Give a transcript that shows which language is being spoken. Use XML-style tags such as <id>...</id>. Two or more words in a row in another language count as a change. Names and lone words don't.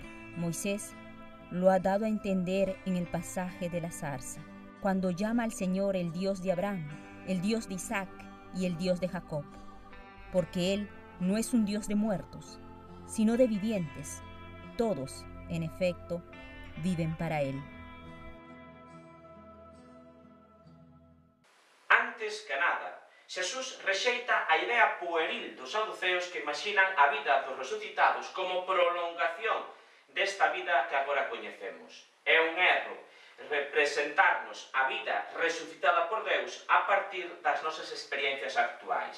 <es>Moisés lo ha dado a entender en el pasaje de la zarza, cuando llama al Señor el Dios de Abraham, el Dios de Isaac y el Dios de Jacob, porque Él no es un Dios de muertos, sino de vivientes. Todos, en efecto, viven para Él. Antes que nada,</es> <gl>Xesús rexeita a idea pueril dos saduceos que imaxinan a vida dos resucitados como prolongación desta vida que agora coñecemos. É un erro representarnos a vida resucitada por Deus a partir das nosas experiencias actuais.</gl>